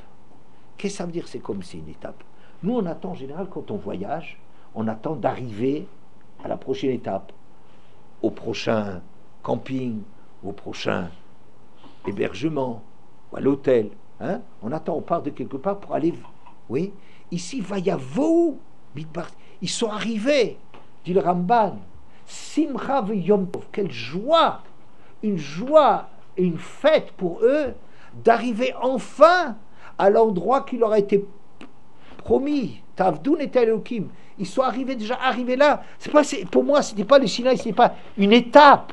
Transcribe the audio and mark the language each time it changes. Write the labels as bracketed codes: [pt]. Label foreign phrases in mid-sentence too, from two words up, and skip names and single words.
[fr] Qu'est-ce que ça veut dire, c'est comme si c'est une étape? Nous, on attend en général, quand on voyage, on attend d'arriver à la prochaine étape, au prochain camping, au prochain hébergement, ou à l'hôtel. Hein? On attend, on part de quelque part pour aller... Oui. Ici, [he] ויבאו מדבר. [fr] Ils sont arrivés, dit le Ramban. [he] שמחה ויום טוב. [fr] Quelle joie! Une joie et une fête pour eux d'arriver enfin à l'endroit qui leur a été promis. [he] תעבדון את אלהים. [fr] Ils sont déjà arrivés là. Pour moi, c'était pas le Sinaï, c'est pas une étape.